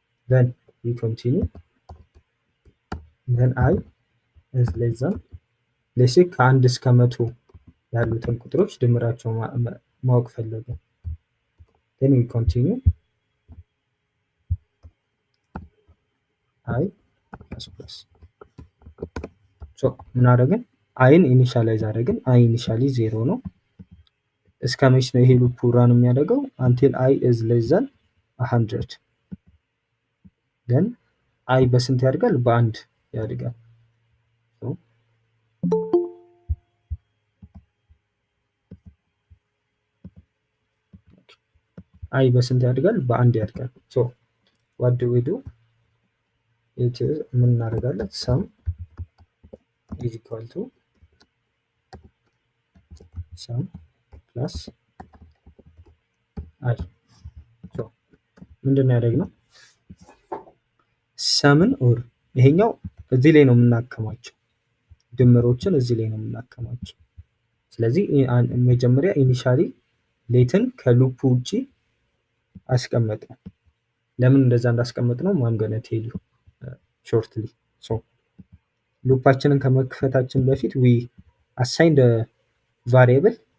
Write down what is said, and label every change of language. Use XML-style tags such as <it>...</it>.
<en>then we continue then I is less than let's say</en> <am>ከ1 እስከ 100 ያሉትን ቁጥሮች ድምራቸው ማወቅ ፈለገ።</am> <en>then we continue I plus</en> <am>ሶ ምን አደረግን? አይን ኢኒሻላይዝ አደረግን። አይ ኢኒሻሊ 0 ነው። እስከ መች ነው ይሄ ሉፕ ራን የሚያደርገው?</am> <en>until I is less than 100 then</en> <am>አይ በስንት ያድጋል? በአንድ ያድጋል። አይ በስንት ያድጋል? በአንድ ያድጋል። ሶ</am> <en>what do we do? it is</en> <am>ምን እናደርጋለን?</am> <en>sum is equal to sum plus I።</en> <am>ሶ ምንድን ነው ያደረግነው? ሰምን ኦር ይሄኛው እዚህ ላይ ነው የምናከማቸው፣ ድምሮችን እዚህ ላይ ነው የምናከማቸው። ስለዚህ መጀመሪያ ኢኒሻሊ ሌትን ከሉፕ ውጪ አስቀመጥነው። ለምን እንደዛ እንዳስቀመጥነው</am> <en>I'm gonna tell you shortly።</en> <am>ሶ ሉፓችንን ከመክፈታችን በፊት</am> <en>we assigned a variable</en>